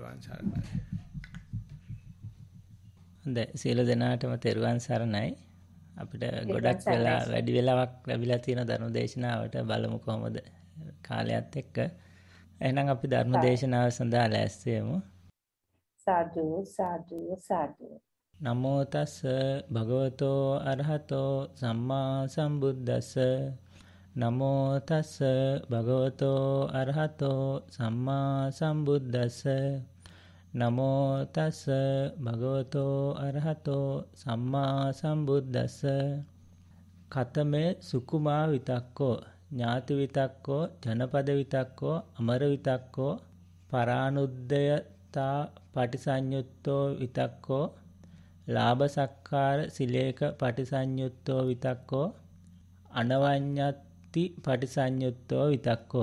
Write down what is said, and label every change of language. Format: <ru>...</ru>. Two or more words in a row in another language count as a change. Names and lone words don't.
<si>හොඳයි සියලු දෙනාටම තෙරුවන් සරණයි. අපිට ගොඩක් වෙලා වැඩි වෙලාවක් ලැබිලා තියෙන ධර්ම දේශනාවට බලමු කොහොමද කාලයත් එක්ක. එහෙනම් අපි ධර්ම දේශනාව සඳහා ලෑස්ති වෙමු. සාදු සාදු සාදු.</si> <pi>නමෝ තස් භගවතෝ අරහතෝ සම්මා සම්බුද්දස්ස. නමෝ තස් භගවතෝ අරහතෝ සම්මා සම්බුද්දස්ස. නමෝ තස් භගවතෝ අරහතෝ සම්මා සම්බුද්දස්ස. කතමේ සුකුමා විතක්කෝ ඥාති විතක්කෝ ජනපද විතක්කෝ අමර විතක්කෝ පරානුද්දයතා පටිසඤ්ඤුත්තෝ විතක්කෝ ලාභ සක්කාර සිලේක පටිසඤ්ඤුත්තෝ විතක්කෝ අනවඤ්ඤත්ති පටිසඤ්ඤුත්තෝ විතක්කෝ.</pi>